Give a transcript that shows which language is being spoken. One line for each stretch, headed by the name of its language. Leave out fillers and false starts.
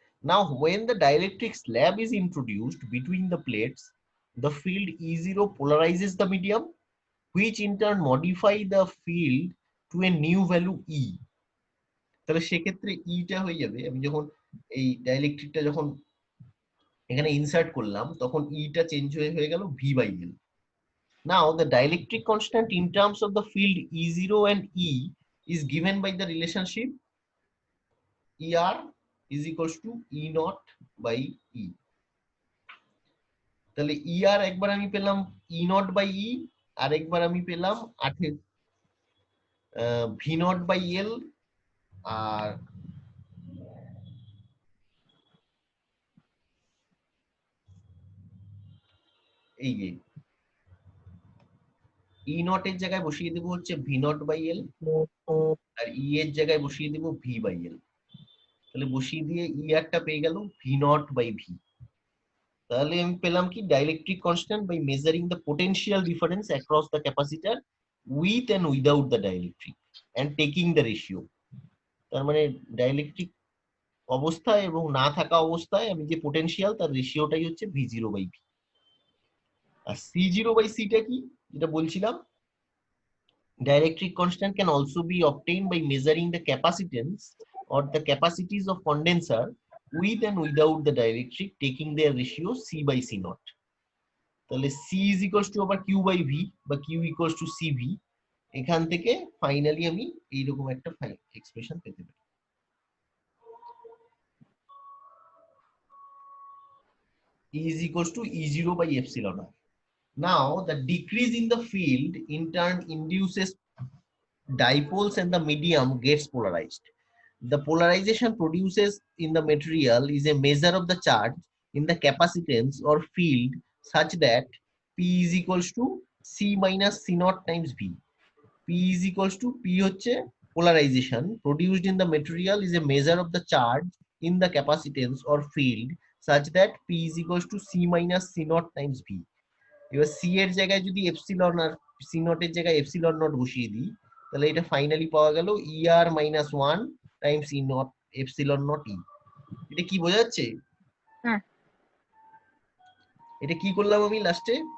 English: Now when the dielectric slab is introduced between the plates, the field E0 polarizes the medium, which in turn modify the field to a new value E.
Bangla: তাহলে সেক্ষেত্রে ইটা হয়ে যাবে, আমি যখন এই ডাইইলেকট্রিকটা যখন এখানে ইনসার্ট করলাম তখন ইটা চেঞ্জ হয়ে গেল V by L.
English: Now the dielectric constant in terms of the field E0 and E is given by the relationship ER is equals to E naught by E.
Bangla: তাহলে ER একবার আমি পেলাম E naught by E, আর একবার আমি পেলাম 8 V naught by L, আর এই যে E naught এর জায়গায় বসিয়ে দেবো হচ্ছে V naught by L, আর E এর জায়গায় বসিয়ে দেবো V by L। তাহলে বসিয়ে দিয়ে ER টা পেয়ে গেল
English: V naught by V।
Bangla: তাহলে আমি পেলাম কি
English: Dielectric constant by measuring the potential difference across the capacitor with and without the dielectric and taking the ratio.
Bangla: তার মানে ডাইইলেকট্রিক অবস্থায় এবং না থাকা অবস্থায় আমি যে পোটেনশিয়াল তার রেশিওটাই হচ্ছে V0 by V। আর C0 by C টা কি, যেটা বলছিলাম,
English: dielectric constant can also be obtained by measuring the capacitance or the capacities of condenser with and without the dielectric, taking their ratio C by C naught.
Bangla: তাহলে C is equals to আবার Q by V বা Q equals to CV। এখান থেকে finally আমি এইরকম একটা expression পেতে পারি।
English: E is equals to E0 by epsilon r. Now the decrease in the field in turn induces dipoles and the medium gets polarized. The polarization produces in the material is a measure of the charge in the capacitance or field such that P is equals to C minus C naught times V. P is equals to P হচ্ছে polarization produced in the material is a measure of the charge in the capacitance or field such that P is equals to C minus C naught times V.
Bangla: এবার C এর জায়গায় যদি epsilon আর C naught এর জায়গায় epsilon not বসিয়ে দিই তাহলে এটা ফাইনালি পাওয়া গেল
English: ER minus 1 times E naught epsilon naught E।
Bangla: এটা কি বোঝা যাচ্ছে? হ্যাঁ। এটা কি করলাম আমি লাস্টে?